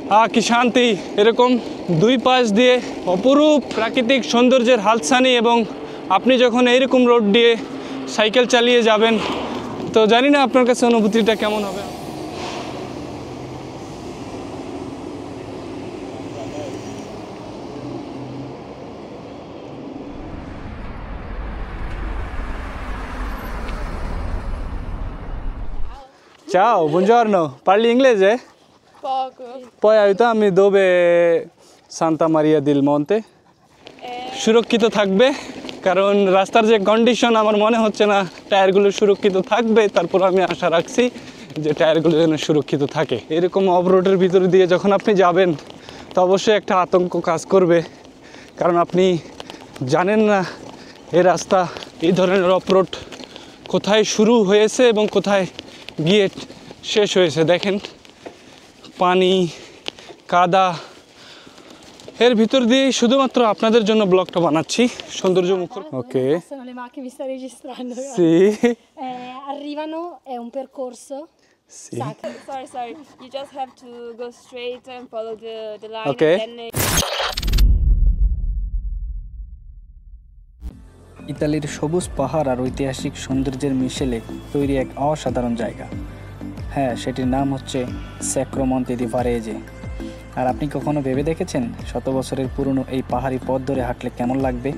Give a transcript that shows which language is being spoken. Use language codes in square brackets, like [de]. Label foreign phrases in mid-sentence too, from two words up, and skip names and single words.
[bn] কি শান্তি! এরকম দুই পাশ দিয়ে অপরূপ প্রাকৃতিক সৌন্দর্যের হাতছানি, এবং আপনি যখন এইরকম রোড দিয়ে সাইকেল চালিয়ে যাবেন তো জানি না আপনার কাছে অনুভূতিটা কেমন হবে। [it] Ciao, buongiorno. Parli inglese? Poco. Puoi aiutarmi dove Santa Maria del Monte? [bn] সুরক্ষিত থাকবে, কারণ রাস্তার যে কন্ডিশন আমার মনে হচ্ছে না টায়ারগুলো সুরক্ষিত থাকবে। তারপর আমি আশা রাখছি যে টায়ারগুলো যেন সুরক্ষিত থাকে। এরকম অফ রোডের ভিতর দিয়ে যখন আপনি যাবেন তো অবশ্যই একটা আতঙ্ক কাজ করবে, কারণ আপনি জানেন না এই রাস্তা, এই ধরনের [en] off road [bn] কোথায় শুরু হয়েছে এবং কোথায় গিয়ে শেষ হয়েছে। দেখেন পানি, কাদা, এর ভিতর দিয়ে শুধুমাত্র আপনাদের জন্য ব্লগটা বানাচ্ছি সৌন্দর্য মুখর। ওকে, [it] Sono le macchine, mi sta registrando. সি Arrivano, è un percorso. সি [en] Sorry. You just have to go straight and follow the line. Okay. And then [bn] ইতালির সবুজ পাহাড় আর ঐতিহাসিক সৌন্দর্যের মিশেলে তৈরি এক অসাধারণ জায়গা। হ্যাঁ, সেটির নাম হচ্ছে স্যাক্রো মন্তে দি ভারেজে। আর আপনি কখনো ভেবে দেখেছেন শত বছরের পুরনো এই পাহাড়ি পথ ধরে হাঁটলে কেমন লাগবে?